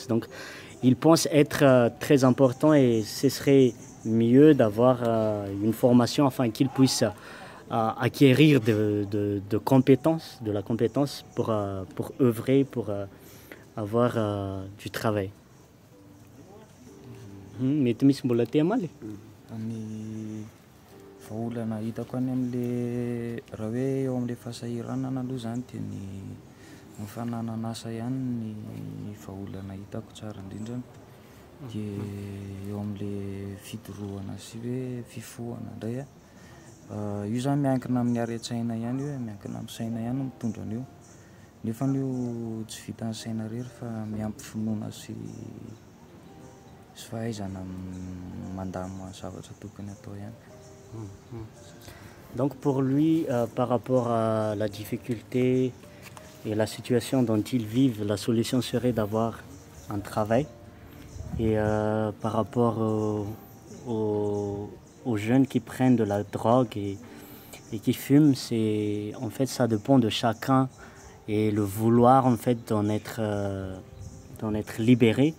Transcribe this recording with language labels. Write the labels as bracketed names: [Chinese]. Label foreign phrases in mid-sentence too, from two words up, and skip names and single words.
[French] Donc, ils pensent être très importants et ce serait mieux d'avoir une formation afin qu'ils puissent acquérir de compétences, de la compétence pour œuvrer, pour avoir du travail. [Malagasy] Mety misy mbola tia maly? Ny vahaolana hitako any amin'le raha hoe eo amin'le fahasahiranana aloha zany dia ny fananana asa ihany ny vahaolana hitako tsara indrindra. Dia eo amin'le fidorohana sy hoe fifohana indray io zany miankina amin'ny haren-tsaina ihany io, miankina amin'ny saina ihany no mitondra an'io. Nefa io tsy vitan'ny saina rery fa miampy finoana sy fahaizana mandamina zavatra tokony atao ihany. [French] Donc pour lui, par rapport à la difficulté et la situation dont ils vivent, la solution serait d'avoir un travail. Et par rapport aux jeunes qui prennent de la drogue et qui fument, en fait ça dépend de chacun et le vouloir en fait d'en être libéré.